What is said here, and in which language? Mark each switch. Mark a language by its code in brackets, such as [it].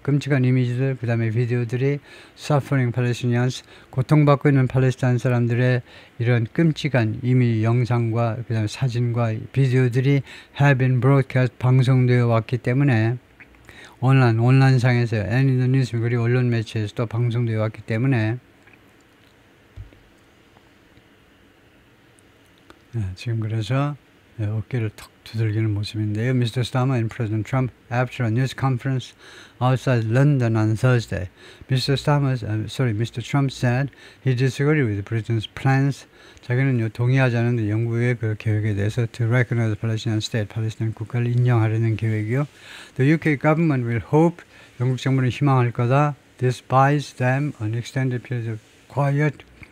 [ko] 끔찍한 이미지들, 그 다음에 비디오들이 [en] suffering Palestinians, [ko] 고통받고 있는 팔레스타인 사람들의 이런 끔찍한 이미 영상과 그 다음에 사진과 비디오들이 [en] have been broadcast, [ko] 방송되어 왔기 때문에 온라인상에서 [en] and in the news, [ko] 그리고 언론 매체에서 또 방송되어 왔기 때문에 지금 그래서 어깨를 턱 두들기는 모습인데요. [en] Mr. Starmer and President Trump after a news conference outside London on Thursday. Mr. Trump said he disagreed with the President's plans. [ko] 자기는 동의하지 않는데 영국의 그 계획에 대해서 [en] to recognize the Palestinian state, [ko] 팔레스타인 국가를 인정하려는 계획이요. [en] The UK government will hope, [ko] 영국 정부는 희망할 거다. [en] This buys them an extended period of quiet.